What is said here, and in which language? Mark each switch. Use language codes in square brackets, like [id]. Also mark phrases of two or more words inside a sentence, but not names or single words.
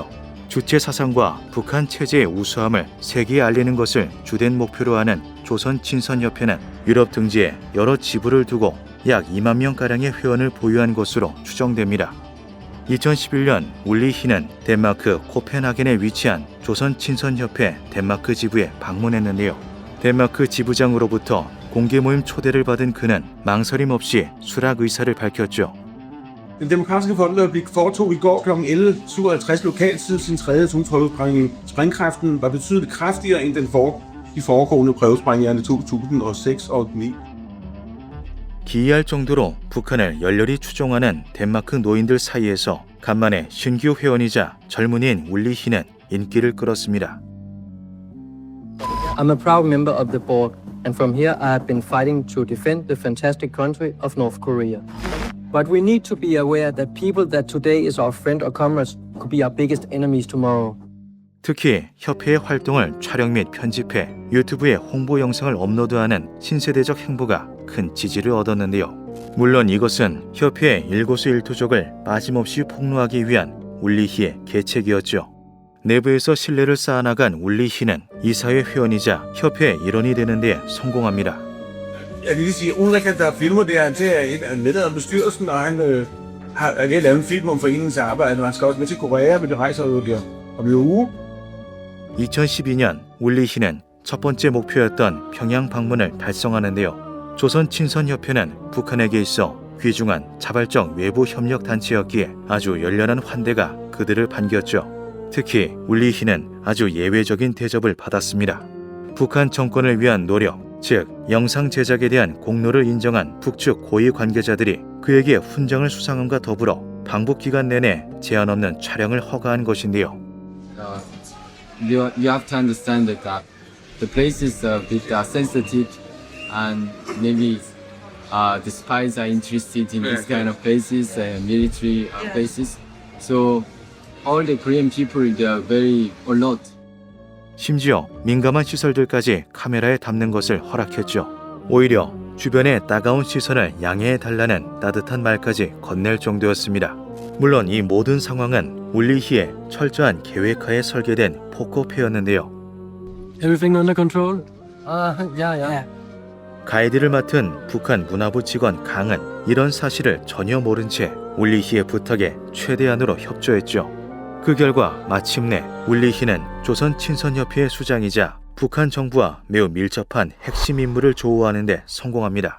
[ko] 주체 사상과 북한 체제의 우수함을 세계에 알리는 것을 주된 목표로 하는 조선 친선협회는 유럽 등지에 여러 지부를 두고 약 2만 명가량의 회원을 보유한 것으로 추정됩니다. 2011년 울리히는 덴마크 코펜하겐에 위치한 조선 친선협회 덴마크 지부에 방문했는데요. 덴마크 지부장으로부터 공개 모임 초대를 받은 그는 망설임 없이 수락 의사를 밝혔죠. [da] Den demokratiske folkeopblik foretog i går kl. 11.57 lokaltid sin tredje atomprøvesprængning. Sprængkraften var betydeligt kraftigere end de foregående prøvesprængninger i 2006 og 2009. [ko] 기이할 정도로 북한을 열렬히 추종하는 덴마크 노인들 사이에서 간만에 신규 회원이자 젊은이인 울리히는 인기를 끌었습니다. [en] I'm a proud member of the board, and from here I have been fighting to defend the fantastic country of North Korea. But we need to be aware that people that today is our friend or comrades could be our biggest enemies tomorrow. [ko] 특히 협회의 활동을 촬영 및 편집해 유튜브에 홍보 영상을 업로드하는 신세대적 행보가 큰 지지를 얻었는데요. 물론 이것은 협회의 일거수일투족을 빠짐없이 폭로하기 위한 울리히의 계책이었죠. 내부에서 신뢰를 쌓아나간 울리히는 이사회 회원이자 협회의 일원이 되는 데 성공합니다. [da] Jeg kan lige sige, Ulrik, der filmer det her, han er medlem af bestyrelsen, og han er ved at lave en film om foreningens arbejde, og han skal også med til Korea, men det rejser jo der om en uge. [ko] 2012년 울리히는 첫 번째 목표였던 평양 방문을 달성하는데요. 조선 친선협회는 북한에게 있어 귀중한 자발적 외부 협력 단체였기에 아주 열렬한 환대가 그들을 반겼죠. 특히 울리히는 아주 예외적인 대접을 받았습니다. 북한 정권을 위한 노력, 즉 영상 제작에 대한 공로를 인정한 북측 고위 관계자들이 그에게 훈장을 수상함과 더불어 방북 기간 내내 제한 없는 촬영을 허가한 것인데요. [en] You have to understand that the place is a bit sensitive, and maybe the spies are interested in this kind of places, military places. So all the Korean people, they are very alert. [ko] 심지어 민감한 시설들까지 카메라에 담는 것을 허락했죠. 오히려 주변의 따가운 시선을 양해해달라는 따뜻한 말까지 건넬 정도였습니다. 물론 이 모든 상황은 울리히의 철저한 계획하에 설계된 포커페였는데요. [en] Everything under control? Yeah. [ko] 가이드를 맡은 북한 문화부 직원 강은 이런 사실을 전혀 모른 채 울리히의 부탁에 최대한으로 협조했죠. 그 결과 마침내 울리히는 조선 친선협회의 수장이자 북한 정부와 매우 밀접한 핵심 인물을 조우하는 데 성공합니다.